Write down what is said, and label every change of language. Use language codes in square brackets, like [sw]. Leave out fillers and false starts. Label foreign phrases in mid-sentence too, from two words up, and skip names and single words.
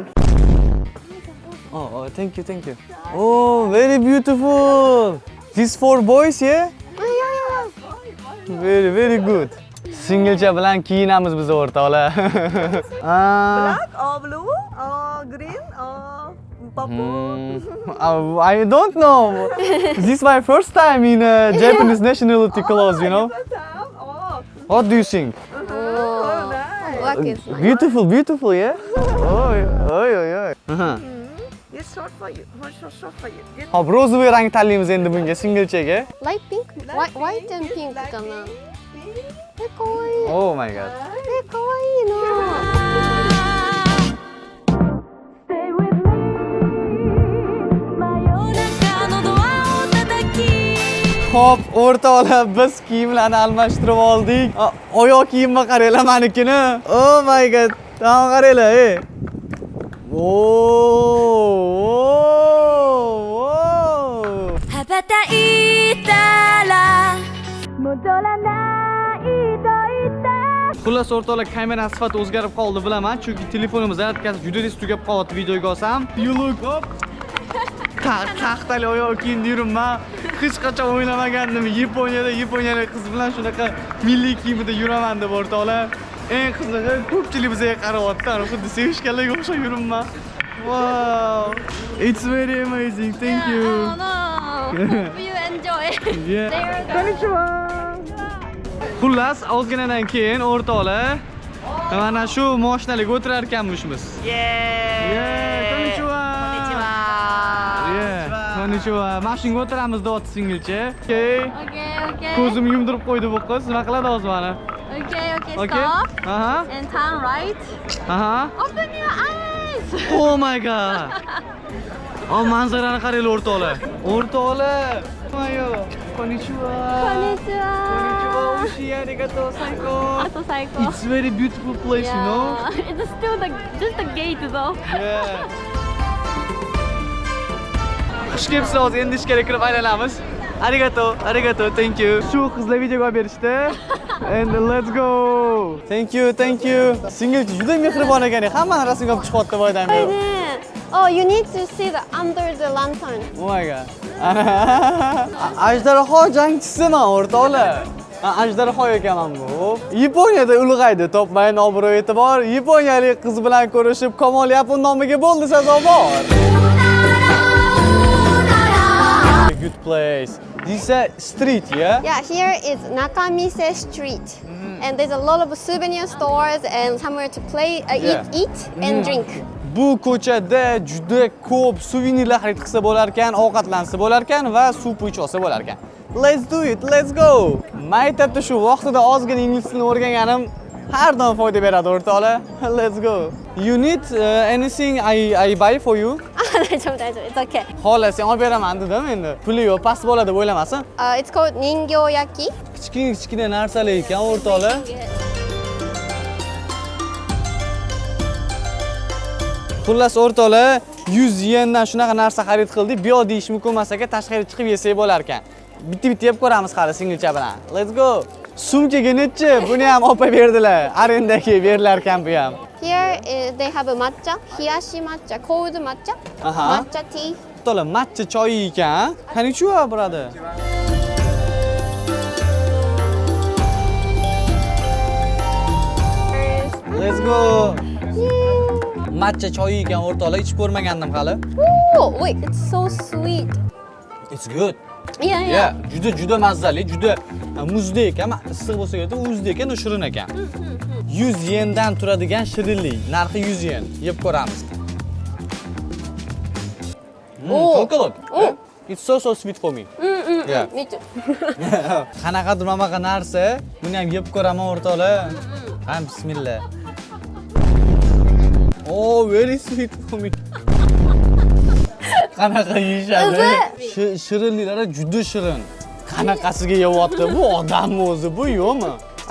[en] Oh, thank you, thank you. Oh, very beautiful. This for boys, yeah? Very, very good. [uz] Singilcha bilan kiyinamiz biz o'rtoqlar. [en] Black or blue or green or purple? I don't know. This is my first time in Japanese nationality clothes, you know. Oh, What do you think? Oh, nice. black is nice. Beautiful, beautiful, yeah? Oy. It's short for you. Short for you. Get [uz] Hop, rozvoy rang tanlaymiz endi bunga singilchaga. [en] Light pink? White and pink [ja] kana. Kawaii. [en] Oh my god. [ja] Kawaii no. [uz] Hop, o'rtoqlar, biz kiyimlarni almashtirib oldik. Oyoq kiyimga qaranglar menikini. Oh my god. Tamam qaranglar, ey. Xullas o'rtoqlar, kamera sifati o'zgarib qoldi bilaman, chunki telefonimiz zaryadkasi juda tez tugab qolyapti videoga olsam. [en] You look up. [uz] Taxtali oyoq kiyimda yuribman. Hech qachon o'ylamagandim Yaponiyalik qiz bilan shunaqa milliy kiyimda yuraman deb o'rtoqlar. Eng qizig'i ko'pchilik bizga qarayapti, xuddi sevishganlarga o'xshab yuribman. [en] Wow. It's very amazing. Thank you. Oh no. Hope you enjoy. Yeah. [ja] Konnichiwa. [uz] Xullas, ozginadan keyin o'rtoqlar mana shu mashinalarga o'tirar ekanmishmiz. [ja] Yeah. Konnichiwa. Konnichiwa. [uz] Mashinaga o'tiramiz deyapti singilcha. [en] Okay. Okay. [uz] Ko'zim yumdirib qo'ydi bu qiz. Nima qiladi hozir mana? [en] Okay, Okay. stop. And turn right. Open your eyes. Oh my god. [uz] Oh, manzarani qaranglar o'rtoqlar. O'rtoqlar. Ayo. Konnichiwa. [ja] Konnichiwa. Oshi, arigato, saiko. [en] So psycho. It's very beautiful place, you know? It's still just the gate though. Yeah. [uz] Xush kelibsiz, hozir endi ishga kirib aylanamiz. [ja] Arigato, [en] thank you. [uz] Shu qizlar videoga olib berishdi. [en] And let's go. Thank you. [uz] Singilchi juda mehribon ekan. Hammani rasmga olib chiqyapti boydan beri. [en] Oh, you need to see the under the lantern. Oh my god. [uz] Ajdarho jangchisiman o'rtoqlar. Ajdarho ekanman bu. Yaponiyada ulg'aydi, topmayin obro' e'tibor. Yaponiyalik qiz bilan ko'rishib, Kamol yapon nomiga bo'ldi sazovor. [en] Good place. This is a street, yeah? Yeah, here is Nakamise Street. And there's a lot of souvenir stores and somewhere to play, eat and drink. [uz] Bu ko'chada juda ko'p suvenirlar xarid qilsa bo'lar ekan, ovqatlansa bo'lar ekan va suv ichib olsa bo'lar ekan. [en] Let's do it. Let's go. [uz] Maktabda shu vaqtida ozgina ingliz tilini o'rganganim har doim foyda beradi o'rtoqlar. [en] Let's go. You need anything I buy for you? It's okay. [uz] Xolos, sen olib beraman dedim endi. Puli yo'q, past bo'ladi deb o'ylamasin. [en] It's called Ningyoyaki. [uz] Kichkina narsalar ekan o'rtoqlar. Xullas o'rtoqlar, 100 yendan shunaqa narsa xarid qildik. Bu yoq deyish mumkin emas ekan, tashqariga chiqib yesak bo'lar ekan. Bitta yeb ko'ramiz hali singilcha bilan. [en] Let's go. [uz] Sumkaga nechi? Buni ham olib berdilar. Arendaga berilar ekan bu ham. [en] Here they have a matcha, [ja] hiyashi matcha, [en] cold matcha, matcha tea. [uz] To'la matcha choy ekan. [en] Konnichiwa, brother. Let's go. [uz] Matcha choy ekan o'rtoqlar, ichib ko'rmagandim hali. [en] Oh, wait, it's so sweet. It's good. Yeah. [uz] Juda mazali, juda muzdek ekan, issiq bo'lsa kerak, muzdek ekan, shirin ekan. 100 yendan turadigan shirinlik, narxi 100 yen. Yeb ko'ramiz. [en] Chocolate. It's so sweet for me. Yeah. Me too. [uz] Qanaqadir mamaqa narsa, buni ham yeb ko'raman o'rtoqlar. Ham bismillah. [en] Oh, very sweet for me. [uz] Qanaqa yeyishadi? Shirinliklari juda shirin. Qanaqasiga yeyapti bu odammi o'zi, bu yo'qmi?